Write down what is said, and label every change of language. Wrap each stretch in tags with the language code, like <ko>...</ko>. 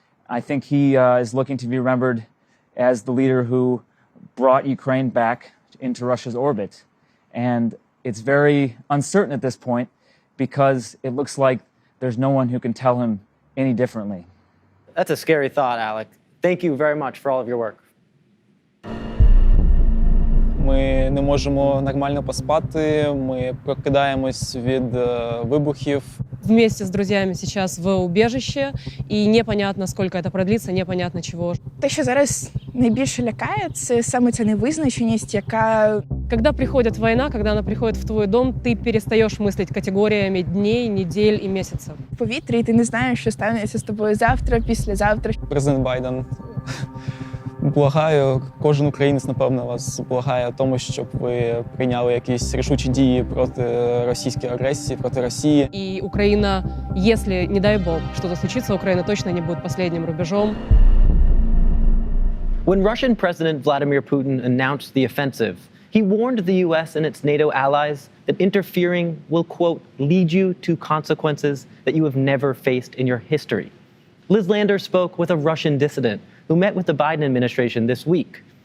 <en>I think he is looking to be remembered as the leader who brought Ukraine back into Russia's orbit. And it's very uncertain at this point because it looks like there's no one who can tell him any differently. That's a scary thought, Alec. Thank you very much for all of your work.</en> <uk>Ми не можемо нормально поспати, ми прокидаємось від вибухів.</uk> <ru>Вместе с друзьями сейчас в убежище, и непонятно, сколько это продлится, непонятно чего.</ru> <uk>Те, що зараз найбільше лякає, це саме ця невизначеність, яка...</uk> <ru>Когда приходит война, когда она приходит в твой дом, ты перестаешь мыслить категориями дней, недель и месяцев.</ru> <uk>В повітрі, і ти не знаєш, що станеться з тобою завтра, післязавтра. Президент Байден, благаю, кожен українець, напевно, вас благає тому, щоб ви прийняли якісь рішучі дії проти російської агресії, проти Росії.</uk> <ru>И Украина, если, не дай бог, что-то случится, Украина точно не будет последним рубежом.</ru> <en>When Russian President Vladimir Putin announced the offensive, he warned the U.S. and its NATO allies that interfering will, quote, lead you to consequences that you have never faced in your history. Liz Lander spoke with a Russian dissident who met with the Biden administration this week.</en>